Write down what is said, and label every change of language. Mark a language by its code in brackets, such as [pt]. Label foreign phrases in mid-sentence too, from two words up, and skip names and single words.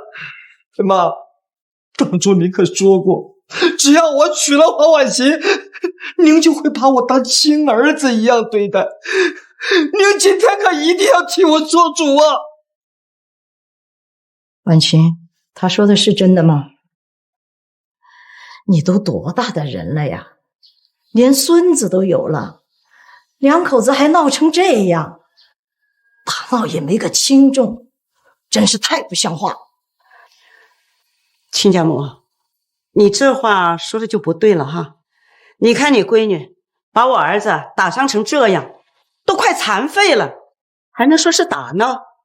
[zh] 妈，当初您可说过，只要我娶了黄婉清，您就会把我当亲兒子一樣對待。您今天可一定要替我做主啊！婉清，他說的是真的嗎？你都多大的人了呀，連孫子都有了，兩口子還鬧成這樣，大鬧也沒個輕重，真是太不像話。親家母，你這話說的就不對了哈！你看你閨女把我兒子打傷成這樣，都快殘廢了，還能說是打鬧？